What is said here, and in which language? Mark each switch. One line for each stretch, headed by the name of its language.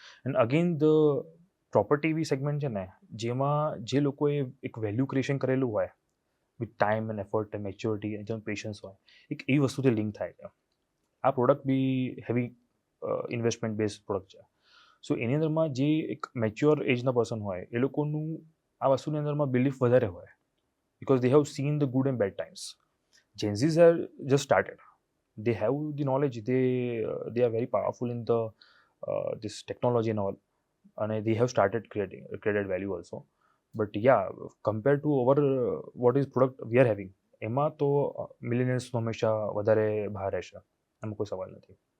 Gujarati: And again the property એવી segment છે ને જેમાં જે લોકોએ એક વેલ્યુ ક્રિએશન કરેલું હોય
English: with time and effort and maturity
Gujarati: and જેમ પેશન્સ હોય, એક એવી વસ્તુથી લિંક થાય છે. આ પ્રોડક્ટ બી હેવી ઇન્વેસ્ટમેન્ટ બેઝ પ્રોડક્ટ છે. સો એની અંદરમાં જે એક મેચ્યોર એજના પર્સન હોય એ લોકોનું આ વસ્તુની અંદરમાં બિલીફ વધારે હોય
English: because they have seen the good and bad times. Gen Zs are just started. They have the knowledge. They are very powerful in the this technology and all, and they have started created value also. But yeah, compared to our what is product we are having,
Gujarati: એમાં તો millionaires હંમેશા વધારે બહાર રહેશે, એમાં કોઈ સવાલ નથી.